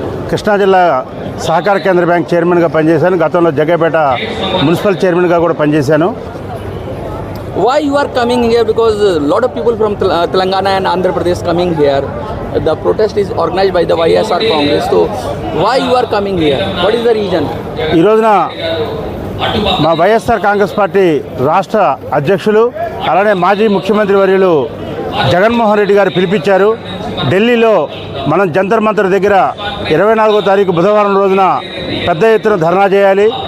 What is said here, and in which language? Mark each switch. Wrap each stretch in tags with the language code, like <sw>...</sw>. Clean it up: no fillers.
<te>కృష్ణా జిల్లా సహకార కేంద్ర బ్యాంక్ చైర్మన్గా పనిచేశాను. గతంలో జగ్గైపేట మున్సిపల్ చైర్మన్గా కూడా పనిచేశాను.</te> <en>Why you are coming here? Because a lot of people from Telangana and Andhra Pradesh coming here. The protest is organized by the YSR Congress. So why you are coming here? What is the reason?</en> <te>ఈ రోజున మా YSR Congress party రాష్ట్ర అధ్యక్షులు అలానే మాజీ ముఖ్యమంత్రి వర్యులు జగన్మోహన్ రెడ్డి గారు పిలిపించారు. ఢిల్లీలో మనం జంతర్ మంతర్ దగ్గర 24వ తారీఖు బుధవారం రోజున పెద్ద ఎత్తున ధర్నా చేయాలి.</te>